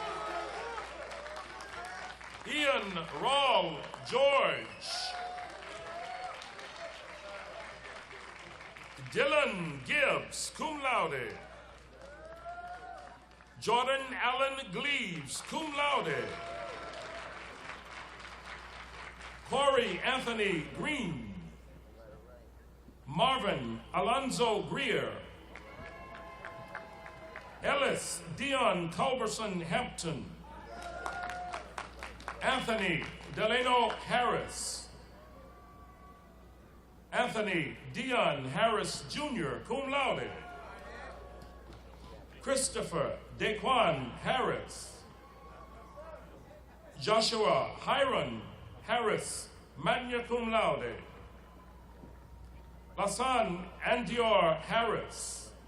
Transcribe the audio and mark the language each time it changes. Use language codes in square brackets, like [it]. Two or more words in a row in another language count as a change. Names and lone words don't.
[en] Ian Rawl George. Dylan Gibbs, [la] cum laude. [en] Jordan Allen Gleaves, [la] cum laude. [en] Corey Anthony Green. Marvin Alonzo Greer. Ellis Dion Culberson Hampton. Anthony Delano Harris. Anthony Dion Harris Jr., [la] cum laude. [en] Christopher Daquan Harris. Joshua Hiron Harris, [la] magna cum laude. [en] Lasan Andior Harris.